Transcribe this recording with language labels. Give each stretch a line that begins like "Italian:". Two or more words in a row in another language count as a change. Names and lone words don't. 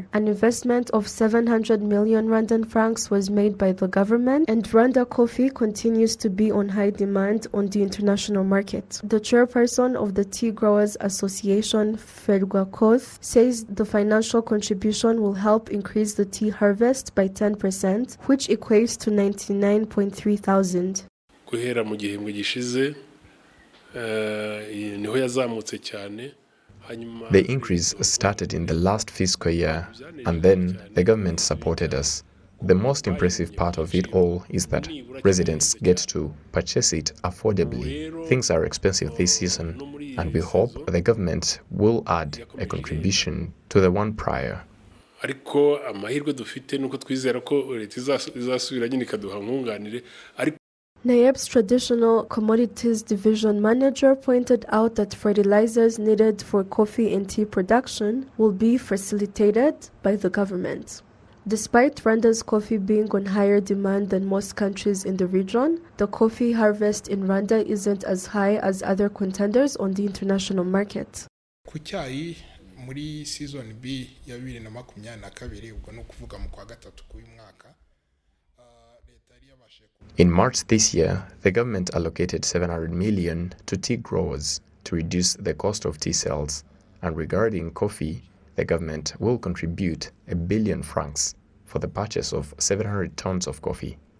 English: An investment of 700 million Rwandan francs was made by the government, and Rwanda coffee continues to be on high demand on the international market. The chairperson of the Tea Growers Association, Ferwakoth, says the financial contribution will help increase the tea harvest by 10%, which equates to 99.3 thousand.
Kinyarwanda: Guhera mu gihembwe gishize niho yazamutse cyane.
English: The increase started in the last fiscal year, and then the government supported us. The most impressive part of it all is that residents get to purchase it affordably. Things are expensive this season, and we hope the government will add a contribution to the one prior.
Kinyarwanda: Ariko amahirwe dufite nuko twizera ko leta izasubira nyine ikaduha nkunganire.
English: Nayeb's Traditional Commodities Division Manager pointed out that fertilizers needed for coffee and tea production will be facilitated by the government. Despite Rwanda's coffee being on higher demand than most countries in the region, the coffee harvest in Rwanda isn't as high as other contenders on the international market.
Kinyarwanda: Ku cyayi muri season B ya 2022 ubwo no kuvuga mu kwa gatatu k'uyu mwaka.
English: In March this year, the government allocated 700 million to tea growers to reduce the cost of tea sales. And regarding coffee, the government will contribute 1 billion francs for the purchase of 700 tons of coffee.